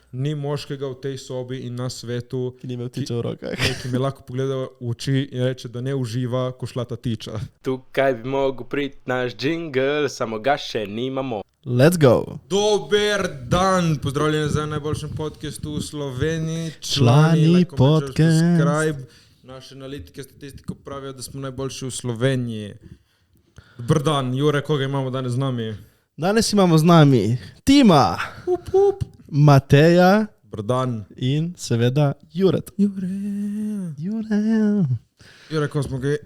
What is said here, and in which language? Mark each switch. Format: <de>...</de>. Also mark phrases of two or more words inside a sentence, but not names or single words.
<sl>ni moškega v tej sobi in na svetu, ki ni imel tiče v rokah. ki me lahko pogleda v oči in reče, da ne uživa, ko šla ta tiča. Tukaj bi mogel priti naš jingle, samo ga še nimamo.</sl> <en>Let's go!</en> <sl>Dober dan, pozdravljeni za najboljšem podcastu v Sloveniji. Člani</sl> <en>like, comment, podcast. subscribe.</en> <sl>Naše analitike, statistiko pravijo, da smo najboljši v Sloveniji. Dober dan, Jure, koga imamo danes z nami? Danes imamo z nami Tima, Mateja Dober dan. in seveda Juret. Jure, ko smo ga...</sl>